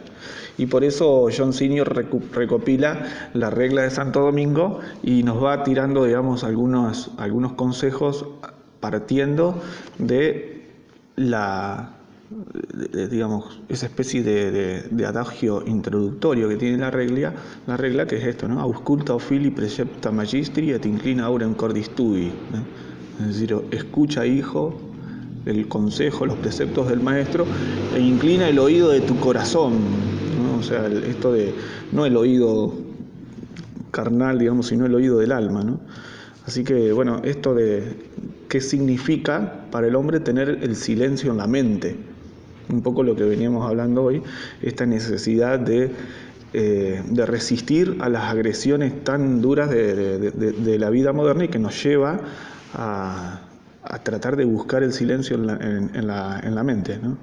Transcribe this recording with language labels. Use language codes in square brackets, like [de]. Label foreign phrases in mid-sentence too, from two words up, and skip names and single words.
[es] Y por eso John Senior recopila la regla de Santo Domingo y nos va tirando, digamos, algunos consejos partiendo de digamos, esa especie de adagio introductorio que tiene la regla, que es esto, ¿no? [la] Ausculta fili precepta magistri et inclina aurem cordis tui, [es] ¿no? Es decir, escucha, hijo, el consejo, los preceptos del maestro, e inclina el oído de tu corazón, ¿no? O sea, esto de, no el oído carnal, digamos, sino el oído del alma, ¿no? Así que, bueno, esto de qué significa para el hombre tener el silencio en la mente, un poco lo que veníamos hablando hoy, esta necesidad de resistir a las agresiones tan duras de la vida moderna y que nos lleva a tratar de buscar el silencio en la mente, ¿no?